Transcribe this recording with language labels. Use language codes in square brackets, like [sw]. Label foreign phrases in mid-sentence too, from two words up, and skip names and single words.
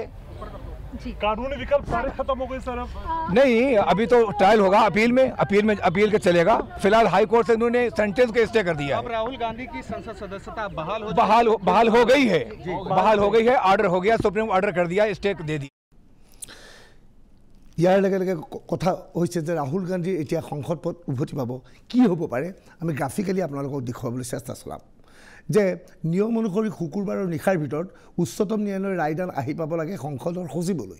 [hi] कानूनी विकल्प सारे खत्म हो गए सर? नहीं, अभी तो ट्रायल होगा, अपील के चलेगा। फिलहाल हाई कोर्ट से उन्होंने सेंटेंस को स्टे कर दिया। अब राहुल गांधी की संसद सदस्यता बहाल हो गई है, ऑर्डर हो गया, सुप्रीम ऑर्डर कर दिया, स्टे दे दी। [as] ইয়াৰ লগে লগে কথা হৈছে যে ৰাহুল গান্ধীৰ এতিয়া সংসদ পদ উভতি পাব। কি হ'ব পাৰে আমি গ্ৰাফিকেলি আপোনালোকক দেখুৱাবলৈ চেষ্টা চলাম যে নিয়ম অনুসৰি শুকুৰবাৰৰ নিশাৰ ভিতৰত উচ্চতম ন্যায়ালয়ৰ ৰায়দান আহি পাব লাগে সংসদৰ সচিবলৈ।